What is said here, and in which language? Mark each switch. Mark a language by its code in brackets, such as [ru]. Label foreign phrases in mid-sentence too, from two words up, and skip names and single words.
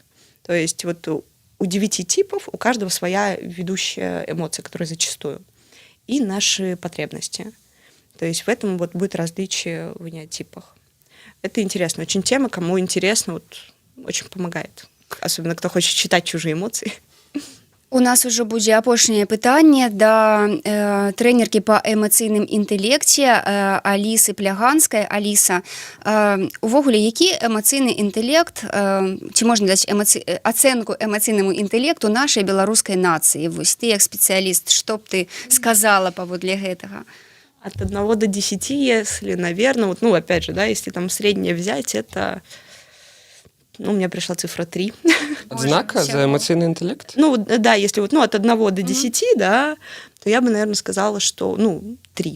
[ru] То есть вот у 9 типов у каждого своя ведущая эмоция, которая зачастую, и наши потребности. То есть в этом вот будет различие в энеотипах. Это интересно, очень тема, кому интересно, вот очень помогает. Особенно кто хочет читать чужие эмоции. [be] У нас уже будзе апошняе пытанне да трэнеркі па эмацыйным інтэлекце Алісы Пляганскай. Аліса, увогуле, які эмацыйны інтэлект, ці можна даць ацэнку эмацыйнаму інтэлекту нашай беларускай нацыі? Вось ты як спецыяліст, што б ты сказала паводле гэтага? [ru] От 1 до 10, если, наверное, вот, ну, опять же, да, если там среднее взять, это, ну, у меня пришла цифра 3. Однако за эмоциональный интеллект? Ну, да, если вот, ну, от 1 до 10, да, то я бы, наверное, сказала, что, ну, 3.